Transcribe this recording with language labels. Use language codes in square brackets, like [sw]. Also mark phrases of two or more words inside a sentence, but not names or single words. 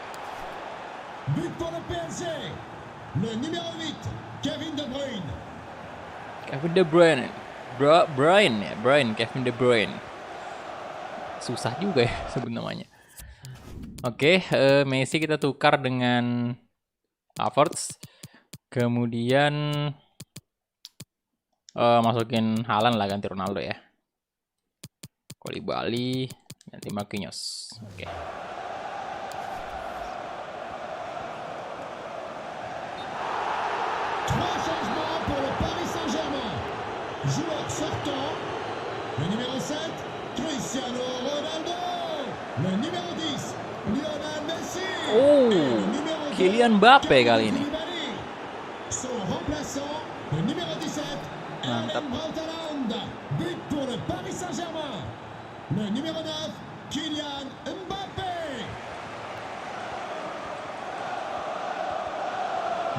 [fr] But pour le PSG. Le numéro 8, Kevin De Bruyne. Kevin De Bruyne. Kevin De Bruyne. [id] Susah juga ya sebut namanya. Oke, Messi kita tukar dengan Havertz. Kemudian masukin Haaland lah, ganti Ronaldo ya. Koulibaly ganti Marquinhos. Oke. [fr] Trois changements pour le Paris Saint-Germain. Joueur sortant. Le numéro 7, Cristiano Ronaldo. Le numéro 10, Lionel Messi. Oh, Et le numéro 2, [id] Kylian Mbappé kali ini. Koulibaly. [fr] Son remplaçant, le numéro 17, [id] Mantap. [fr] Erling Braut Haaland. But pour le Paris Saint-Germain. Le numéro 9, Kylian Mbappé.